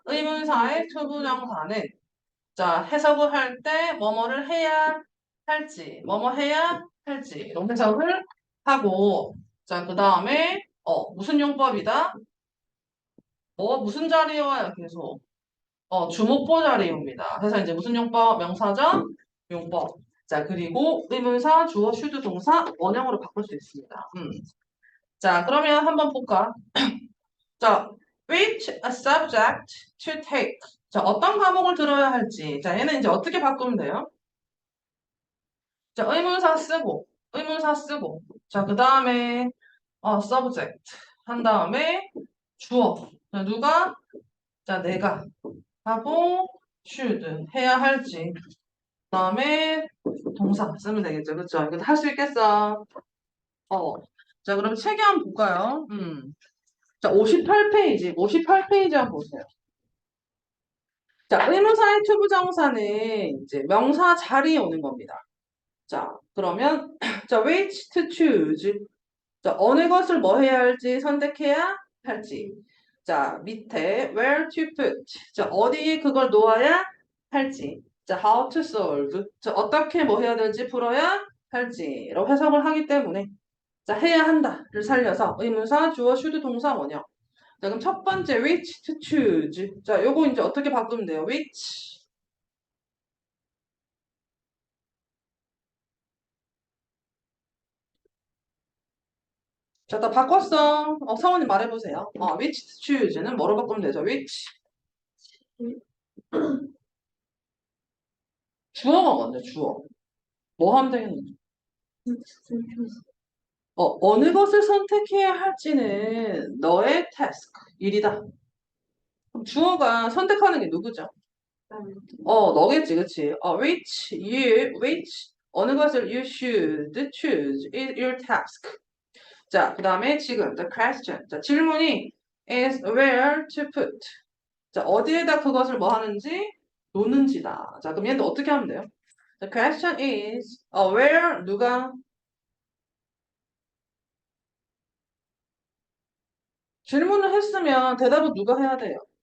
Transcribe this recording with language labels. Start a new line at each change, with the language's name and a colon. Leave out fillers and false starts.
Korean: 의문사의 투부정사는 자, 해석을 할 때 뭐뭐를 해야 할지, 뭐뭐 해야 할지 이런 해석을 하고 자, 그 다음에 무슨 용법이다? 무슨 자리에 와요? 계속 주목보 자리입니다. 그래서 이제 무슨 용법? 명사적 용법. 자, 그리고 의문사, 주어, should 동사 원형으로 바꿀 수 있습니다. 자, 그러면 한번 볼까?
English: 자, which a subject to take.
Korean: 자, 어떤 과목을 들어야 할지. 자, 얘는 이제 어떻게 바꾸면 돼요? 자, 의문사 쓰고. 자, 그 다음에, subject. 한 다음에, 주어. 자, 누가? 자, 내가. 하고, should. 해야 할지. 그 다음에, 동사 쓰면 되겠죠. 그쵸? 이거 할 수 있겠어? 어. 자, 그럼 책에 한번 볼까요? 자, 58페이지. 58페이지 한번 보세요. 자, 의문사의 투부정사는 이제 명사 자리에 오는 겁니다. 자, 그러면, 자,
English: which to choose.
Korean: 자, 어느 것을 뭐 해야 할지 선택해야 할지. 자, 밑에
English: where to put.
Korean: 자, 어디에 그걸 놓아야 할지. 자,
English: how to solve.
Korean: 자, 어떻게 뭐 해야 될지 풀어야 할지로 해석을 하기 때문에 자, 해야 한다를 살려서 의문사, 주어, should 동사 원형. 자, 그럼 첫 번째
English: which to choose.
Korean: 자, 요거 이제 어떻게 바꾸면 돼요?
English: which.
Korean: 자, 다 바꿨어. 성원님 말해보세요.
English: which to choose
Korean: 는 뭐로 바꾸면 되죠?
English: which.
Korean: 주어가 먼저 주어. 뭐 하면 되겠는지. 어느 것을 선택해야 할지는 너의 task, 일이다. 그럼 주어가 선택하는 게 누구죠? 너겠지, 그치?
English: which,
Korean: 어느 것을
English: you should choose is your task.
Korean: 자, 그 다음에 지금,
English: the question.
Korean: 자, 질문이
English: is where to put.
Korean: 자, 어디에다 그것을 뭐 하는지, 놓는지다. 자, 그럼 얘는 어떻게 하면 돼요?
English: The question is, where,
Korean: 누가, 질문을 했으면 대답은 누가 해야 돼요?